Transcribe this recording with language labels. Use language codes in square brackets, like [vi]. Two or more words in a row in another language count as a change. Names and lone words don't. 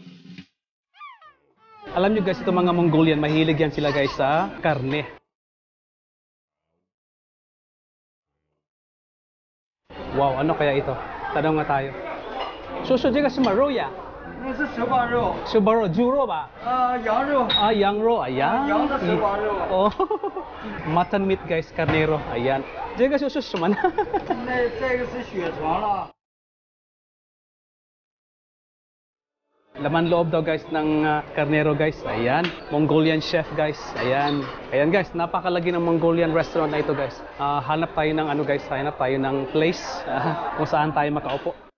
[tl] alam nyo guys, itong mga Mongolian, mahilig yan sila guys sa karne. Wow, ano kaya ito? Tanong nga tayo. [zh] 叔叔，这个是什么肉呀？那是手把肉，是包肉，猪肉吧？羊肉， [tl] Ah, [zh] 羊肉, [tl] ayan. [zh] 羊的手把肉。 [en] Oh, mutton meat guys, carnero, ayan. [zh] 这个是什么呢？那这个是血肠了。 [tl] Laman loob daw guys ng karnero guys. [en] Ayan, Mongolian chef guys. [tl] Ayan. Ayan guys, napakalagi ng [en] Mongolian restaurant [tl] na ito guys. Hanap tayo ng ano guys, hanap tayo ng place kung saan tayo makaupo.